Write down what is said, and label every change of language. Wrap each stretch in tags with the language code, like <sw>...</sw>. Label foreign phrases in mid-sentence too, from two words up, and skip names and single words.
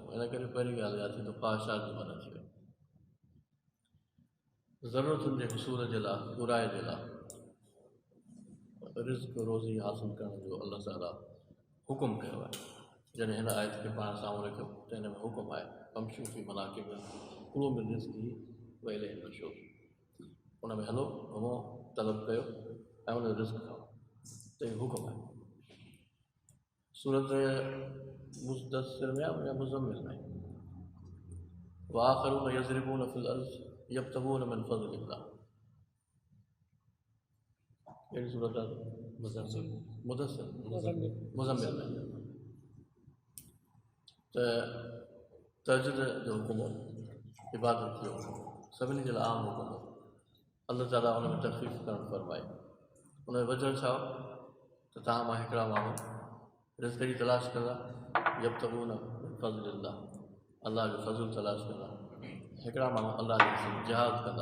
<sd>इन करे पहिरीं ॻाल्हि इहा थी त ख़्वाहिशात जी माना थी वई। ज़रूरतुनि जे हुसूल जे लाइ, पूराए जे लाइ रिज़्क रोज़ी हासिलु करण जो अल्लाह ताला हुकुम कयो आहे। जॾहिं हिन आयत खे पाण साम्हूं रखियो त हिन में हुकुम आहे</sd> <ar>فامشوا في مناكبها كلوا من رزقه وإليه النشور.</ar> <sd>उन में हलो, घुमो, तलब कयो ऐं उन जो रिज़्क खाओ, त इहो हुकुम आहे। सूरत मुदस्सिर में या मुज़म्मिल में</sd> <ar>وآخرون يضربون في الأرض يبتغون من فضل الله.</ar> <sd>कहिड़ी सूरत आहे? मुदस्सिर मुज़म्मिल में। त तहज्जुद जो हुकुम हो, इबादत जो हुकुम हो, सभिनी जे लाइ आम हुकुम हो। अल्लाह ताला उन में तख़फ़ीफ़ करणु फरमाए। उन जो वजह छा हो त तव्हां मां हिकिड़ा माण्हू रिज़्क़ जी तलाश कंदा,</sd> <ar>يبتغون من فضل الله,</ar> <sd>अलाह जो फ़ज़ुल तलाश कंदा, हिकिड़ा माण्हू अलाह जे रस्ते में जिहाद कंदा।</sd>